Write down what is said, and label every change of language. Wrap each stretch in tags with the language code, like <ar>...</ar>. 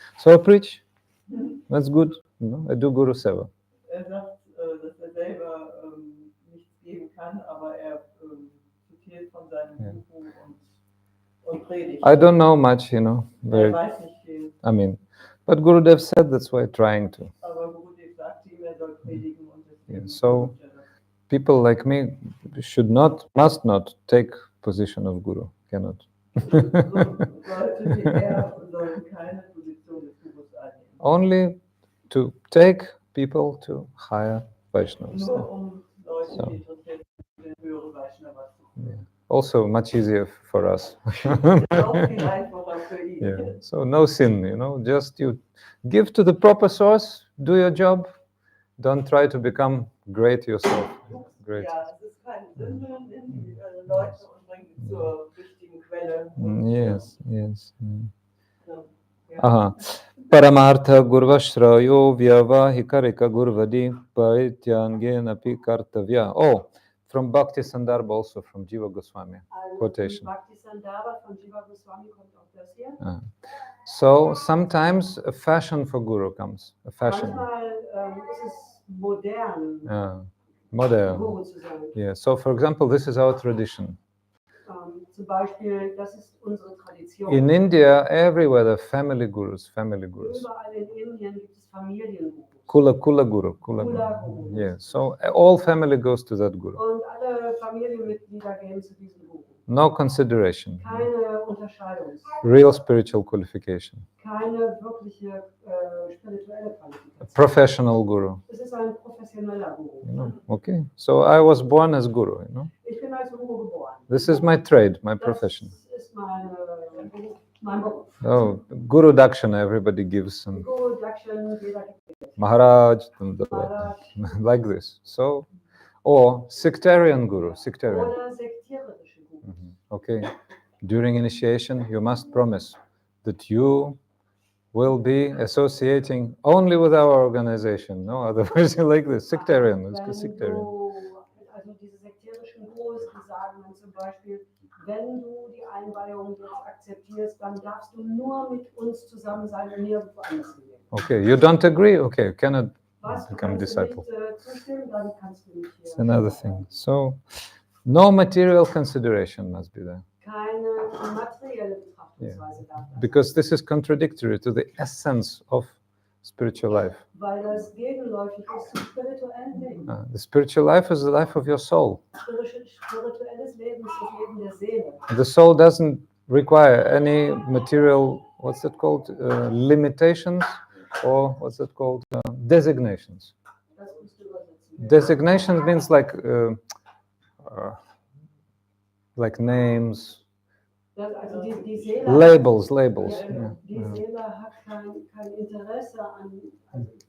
<en>So I preach. That's good. You know, I do Guru Seva.</en> <de>Er sagt, dass er selber nichts geben kann, aber er zitiert von seinem Ja. Guru und predigt.</de> <en>I don't know much, you know.</en> <de>Er</de> <en>Very,</en> <de>weiß nicht viel,</de> <en>I mean, but Gurudev said that's why trying to.</en> <de>aber Gurudev sagt ihm, er soll predigen und deswegen</de> <en>Yeah, so-</en> <de>tut er das.</de> <en>People like me must not take position of Guru. Cannot.</en> <de>Leute wie er sollen keine Position des Gurus einnehmen.</de> <en>Only to take people to higher Vaishnavas.</en> <de>Nur um Leute,</de> <en>So.</en> <de>die interessiert sind, in höhere Vaishnavas zu kommen.</de> <en>Yeah. Also much easier for us.</en> <de>Auch viel einfacher für ihn.</de> <en>Yeah. So no sin, you know. Just you give to the proper source, do your job. Don't try to become great yourself. Great.</en> <de>Ja, es ist keine Sünde, nimm die Leute und bring sie zur richtigen Quelle.</de> <en>Yes, yes. Mm.</en> <de>Ja.</de> <sa>Aha. Paramartha Gurvashrayo Vyavahikarika Gurvadi Parityangena Pi Kartavya.</sa> <en>Oh, from Bhakti Sandarbha, also from Jiva Goswami. Quotation.</en> <de>Bhakti Sandarbha von Jiva Goswami kommt auch das hier.</de> <en>So sometimes a fashion for Guru comes. A fashion.</en> <de>Manchmal ist es modern,</de> <en>Modern.</en> <de>Guru zu sein.</de> <en>Yeah. So for example, this is our tradition.</en> <de>Zum Beispiel, das ist unsere Tradition.</de> <en>In India, everywhere there are family gurus.</en> <de>Überall in Indien gibt es Familiengurus.</de> <en>Kula Guru.</en> <de>Kula Guru.</de> <en>Yeah. So all family goes to that Guru.</en> <de>Und alle Familienmitglieder gehen zu diesem Guru.</de> <en>No consideration.</en> <de>Keine Unterscheidung,</de> <en>Real spiritual qualification.</en> <de>keine wirkliche spirituelle Qualifikation.</de> <en>Professional Guru.</en> <de>Es ist ein professioneller Guru.</de> <en>You know. Okay. So I was born as Guru. You know.</en> <de>Ich bin als Guru geboren.</de> <en>This is my trade, my profession.</en> <de>Das ist mein Beruf.</de> <en>Oh, Guru Dakshana, everybody gives some.</en> <de>Guru Dakshin, jeder gibt</de> <en>Maharaj,</en> <de>Maharaj.</de> <en>like this. So, or sectarian Guru, sectarian.</en> <de>oder sektierische Guru.</de> <en>Okay. During initiation, you must promise that you will be associating only with our organization. No, otherwise you're like this. Sectarian. Let's go</en> <de>Wenn</de> <en>sectarian.</en> <de>also diese sektierischen Gurus, die sagen dann zum Beispiel, wenn du die Einweihung jetzt akzeptierst, dann darfst du nur mit uns zusammen sein und nirgendwo anders hingehen.</de> <en>Okay. You don't agree? Okay. You cannot</en> <de>Was, du</de> <en>become</en> <de>kannst du</de> <en>disciple.</en> <de>nicht zustimmen, dann kannst du nicht</de> <en>It's</en> <de>hier.</de> <en>another thing. So, no material consideration must be there.</en> <de>Keine materielle Betrachtungsweise darf das.</de> <en>Because this is contradictory to the essence of spiritual life.</en> <de>Weil das gegenläufig ist zum spirituellen Leben.</de> <en>The spiritual life is the life of your soul.</en> <de>Spirituelles Leben ist das Leben der Seele.</de> <en>The soul doesn't require any material, what's that called, limitations, or what's that called, designations.</en> <de>Das musst du übersetzen.</de> <en>Designations means like names,</en> <de>Das, also die Seele</de> <en>labels.</en> <de>Die Yeah. Seele hat kein Interesse an</de>